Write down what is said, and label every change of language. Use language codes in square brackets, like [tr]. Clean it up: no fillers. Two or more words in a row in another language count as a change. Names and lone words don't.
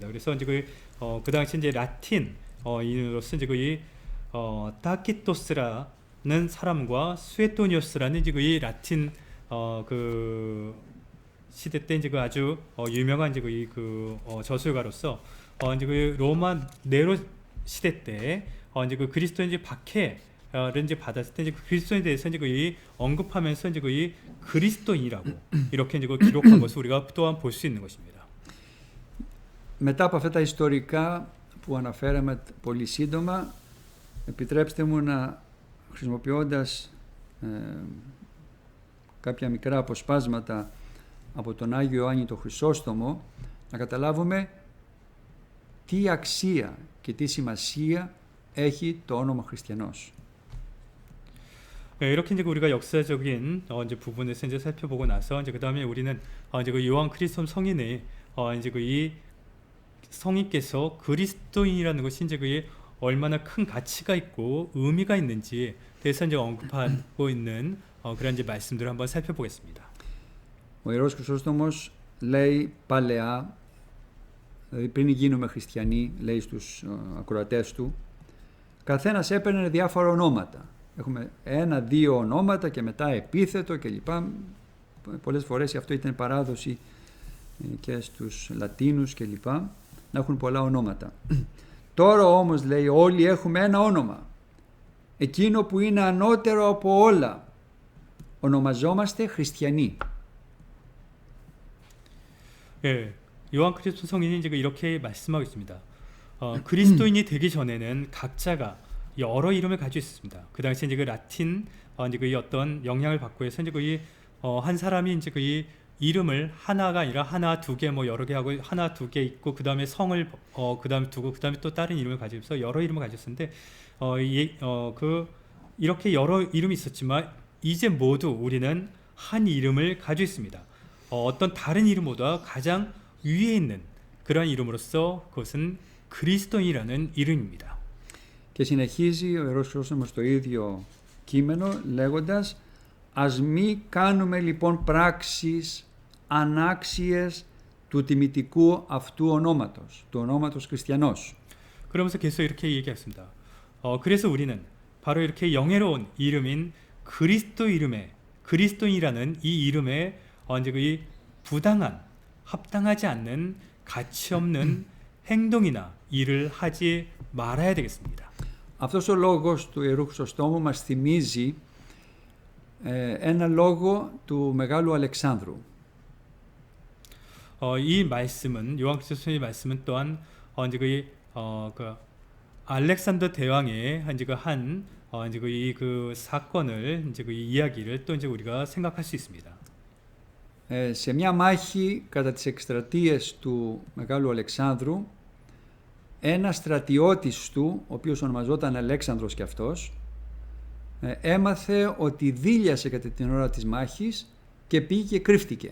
[ko] 그래서 이제 그 당시 이제 라틴 인으로서 이제 이 타키토스라는 사람과 수에토니오스라는 이제 이 라틴 그 시대 때 이제 그 아주 유명한 이제 그 저술가로서 이제 그 로마 네로 시대 때 이제 그 그리스도인 이제 박해를 이제 받았을 때 이제 그 그리스도인에 대해서 이제 그 언급하면서 이제 그 그리스도인이라고 이렇게 이제 그 기록한 것을 우리가 또한 볼 수 있는 것입니다. [el] Μετά από αυτά τα ιστορικά που αναφέραμε πολύ σύντομα, επιτρέψτε μου να χρησιμοποιώντας κάποια μικρά αποσπάσματα από τον Άγιο Ιωάννη το Χρυσόστομο να καταλάβουμε τι αξία και τι σημασία έχει το όνομα χριστιανός. [ko] 이렇게 이제 우리가 역사적인 이제 부분에서 이제 살펴보고 나서 이제 그 다음에 우리는 이제 그 요한 크리스톰 성인의 이제 그 이 성인께서 그리스도인이라는 것이 이제 그게 얼마나 큰 가치가 있고 의미가 있는지에 대해서 이제 언급하고 있는 그런 이제 말씀들을 한번 살펴보겠습니다. [el] Ο Ιερός Χρυσόστομος λέει παλαιά, δηλαδή πριν γίνουμε χριστιανοί, λέει στους ακροατές του, καθένας έπαιρνε διάφορα ονόματα. Έχουμε 1-2 ονόματα και μετά επίθετο κλπ. Πολλές φορές αυτό ήταν παράδοση και στους Λατίνους κλπ. Να έχουν πολλά ονόματα. Τώρα όμως λέει όλοι έχουμε ένα όνομα. Εκείνο που είναι ανώτερο από όλα. Ονομαζόμαστε χριστιανοί. [ko] 예, 요한 크리스토 성인이 이제 이렇게 말씀하고 있습니다. 그리스도인이 되기 전에는 각자가 여러 이름을 가지고 있었습니다. 그 당시 이제 그 라틴 이제 그 어떤 영향을 받고 해서 이제 그 한 사람이 이제 그 이름을 하나가 아니라 하나, 두 개 뭐 여러 개 하고 하나, 두 개 있고 그 다음에 성을 그 다음에 두고 그 다음에 또 다른 이름을 가지고서 여러 이름을 가졌었는데 그 이렇게 여러 이름이 있었지만 이제 모두 우리는 한 이름을 가지고 있습니다. 어떤 다른 이름보다 가장 위에 있는 그런 이름으로서 그것은 그리스도인이라는 이름입니다. [el] Και συνεχίζει ο Ιερός Χρυσόστομος το ίδιο κείμενο λέγοντας «Ας μη κάνουμε λοιπόν πράξεις ανάξιες του τιμητικού αυτού ονόματος, του ονόματος χριστιανός». [ko] 그러면서 계속 이렇게 얘기했습니다. 그래서 우리는 바로 이렇게 영예로운 이름인 그리스도인이라는 이 이름에 이제 그 부당한, 합당하지 않는 가치 없는 행동이나 일을 하지 말아야 되겠습니다. [el] Αυτός ο λόγος του Ιερού Χρυσοστόμου μας θυμίζει ένα λόγο του Μεγάλου Αλεξάνδρου. [ko] 이 말씀은 요한 크리스토스의 말씀은 또한 이제 그 알렉산더 대왕의 이제 이제 그 사건을 이제 그 이야기를 또 이제 우리가 생각할 수 있습니다. [el] Σε μια μάχη κατά τις εκστρατείες του Μεγάλου Αλεξάνδρου, ένας στρατιώτης του, ο οποίος ονομαζόταν Αλέξανδρος και αυτός, έμαθε ότι δίλιασε κατά την ώρα της μάχης και πήγε και κρύφτηκε.